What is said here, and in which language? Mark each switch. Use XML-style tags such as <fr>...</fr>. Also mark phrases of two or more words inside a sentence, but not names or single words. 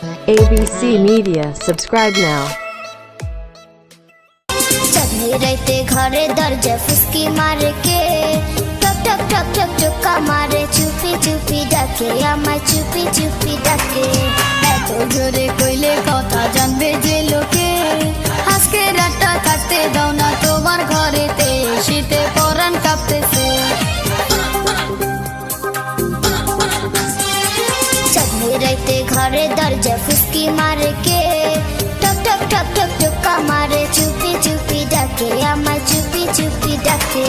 <en>ABC Media. Subscribe now.</en> <bn>চাঁদনী রাতে ঘরে দরজা ফুসকি মারে কে টক টক টক টক টক্কা মারে চুপি চুপি ডাকে আমায় চুপি চুপি ডাকে এত জোরে কইলে কথা জানবে যে লোকে আজকে রাতটা কাটতে দাও না তোমার ঘরেতে শীতে পরাণ কাঁপতেছে চাঁদনী রাতে ঘরে দরজা ফুসকি মারে কে টক টক টক টক টক্কা মারে চুপি চুপি ডাকে আমায় চুপি চুপি ডাকে</bn>